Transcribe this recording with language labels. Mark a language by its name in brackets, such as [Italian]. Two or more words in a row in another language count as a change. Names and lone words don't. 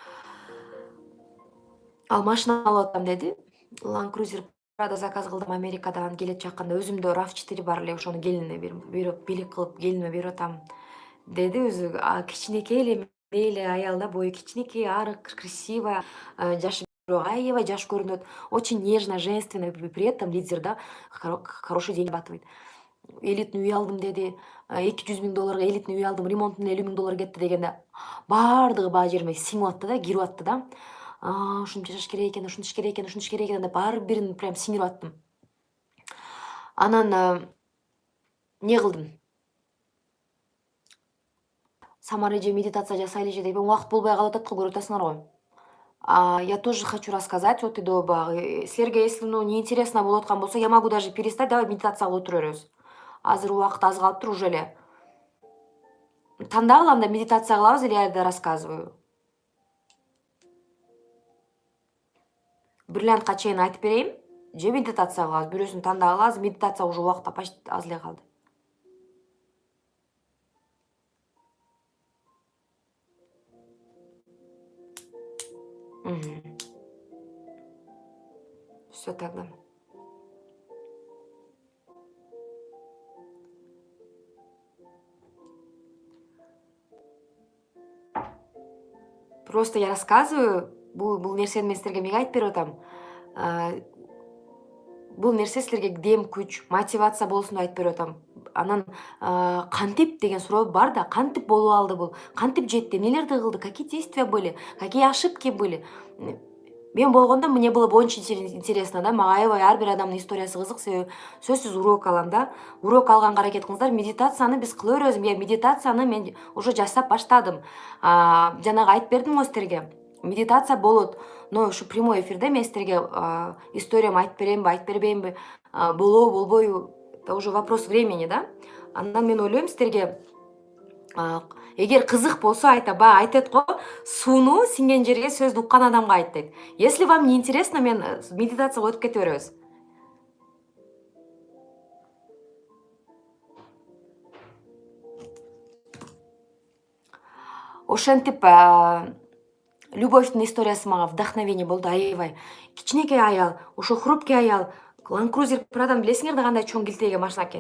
[Kyrgyz] Ал машина алып атам деди. Land Cruiser Prado заказ кылдым Америкадан келет жакканда. Өзүмдө RAV4 бар эле, ошону келинине берип белек кылып келиниме берип атам деди. Өзү кичинекей эле эле аял да, бою кичинекей, арык, красивая, жашы бирок аябай жаш көрүнөт. [Russian] Очень нежно, женственно, при этом лидер да, хороший деньги зарабатывает. [Kyrgyz] Элитный үй алдым деди. $200,000 элитный үй алдым, ремонтуна $50,000 кетти дегенде баардыгы баа жериме сиңип атты да, кирип атты да. Ушунча жаш керек экен, ушунтип керек экен, ушунтип керек экен деп ар бирин прям сиңирип аттым. Анан не кылдым? Самара эже медитация жасайлы эже деп, убакыт болбой калып атат го, көрүп атасыңар го. [Russian] Я тоже хочу рассказать вот и до багы. [Kyrgyz] Силерге если неинтересно болуп аткан болсо, [Russian] я могу даже перестать, давай медитация [Kyrgyz] кылып отура беребиз. Азыр убакыт аз калыптыр уже эле. Тандап алам да медитация кылабыз [Russian] или я да рассказываю? [Kyrgyz] Бриллиантка чейин айтып берейин, же медитация кылабыз? Бирөөсүн тандап алабыз, медитация уже убакыт почти аз эле калды. [Russian] Всё тогда. Просто я рассказываю, [Kyrgyz] бул нерсени мен силерге эмнеге айтып берип атам? Бул нерсе силерге дем, күч, мотивация болсун деп айтып берип атам. Анан кантип деген суроо бар да, кантип болуп алды бул? Кантип жетти? Эмнелерди кылды? [Russian] Какие действия были? Какие ошибки были? [Kyrgyz] Мен болгондо [Russian] мне было бы очень интересно [Kyrgyz] да, мага аябай ар бир адамдын историясы кызык, себеби сөзсүз урок алам да. Урок алганга аракет кылыңыздар. Медитацияны биз кыла беребиз. Медитацияны мен уже жасап баштадым. Жанагы айтып бердим го силерге. Медитация болот. Но ушу прямой эфирде мен силерге историямды айтып беремби, айтып бербеймби, болобу, болбойбу, [Russian] это уже вопрос времени, да? [Kyrgyz] Андан мен ойлойм силерге эгер кызык болсо баа айтат го, сууну сиңген жерге сөздү уккан адамга айт дейт. [Russian] Если вам не интересно, [Kyrgyz] мен медитацияга өтүп кете беребиз. Ошентип любовьтун историясы мага вдохновение болду аябай. Кичинекей аял, ошо хрупкий аял, Land Cruiser Prado'ны билесиңер да кандай чоң килтеге машина экенин.